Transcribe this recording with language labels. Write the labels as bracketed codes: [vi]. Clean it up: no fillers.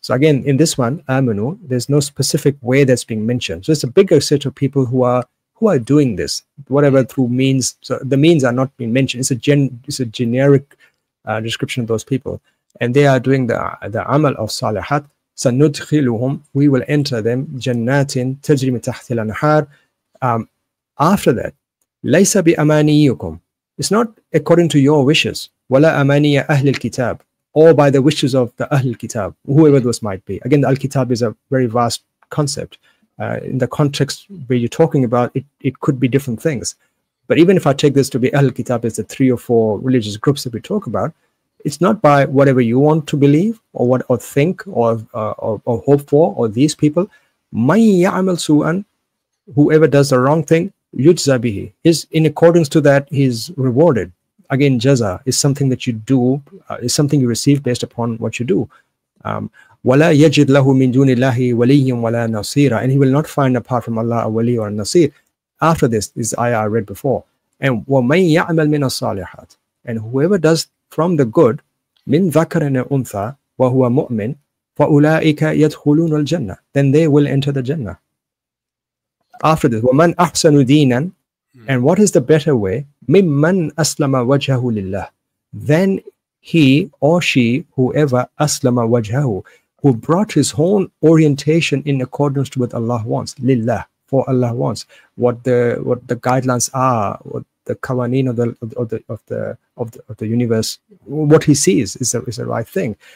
[en] So again, in this one, amanu, there's no specific way that's being mentioned. So it's a bigger set of people who are doing this, whatever through means. So the means are not being mentioned. It's a generic description of those people, and they are doing the amal of salihat. [ar] سَنُدْخِلُهُمْ, [en] we will enter them [ar] جَنَّاتٍ تَجْرِي مِنْ تَحْتِهَا الْأَنْهَارُ. [en] After that, [ar] لَيْسَ بِأَمَانِيِّكُمْ, [en] it's not according to your wishes. [ar] وَلَا أَمَانِيَ أَهْلِ الْكِتَابِ, [en] or by the wishes of the Ahl Kitab, whoever those might be. Again, the Al Kitab is a very vast concept. In the context where you're talking about, it could be different things. But even if I take this to be Ahl Kitab as the 3 or 4 religious groups that we talk about, it's not by whatever you want to believe or think or hope for, or these people. [ar] مَن يَعْمَلْ سُوءًا, [en] whoever does the wrong thing, [ar] يُجْزَى بِهِ, [en] is in accordance to that, he's rewarded. Again, jaza is something that you do, is something you receive based upon what you do. [ar] وَلَا يَجِدْ لَهُ مِن دُونِ اللَّهِ وَلِيٌّ وَلَا نَصِيرًا, [en] and he will not find apart from Allah a wali or a nasir. After this is the ayah I read before. And [ar] وَمَن يَعْمَلْ مِنَ الصَّالِحَاتِ, [en] and whoever does from the good, [ar] من ذكر أنثى وهو مؤمن فأولئك يدخلون الجنة. [en] Then they will enter the Jannah. After this, [ar] وَمَنْ أَحْسَنُ دِينًا, [en] and what is the better way? [ar] مِمَّنْ أَسْلَمَ وَجْهَهُ لِلَّهِ. [en] Then he or she, whoever [ar] أَسْلَمَ وَجْهَهُ, [en] who brought his own orientation in accordance to what Allah wants, lillah, for Allah wants, what the guidelines are, what the qawaneen of the universe, what he sees is the right thing.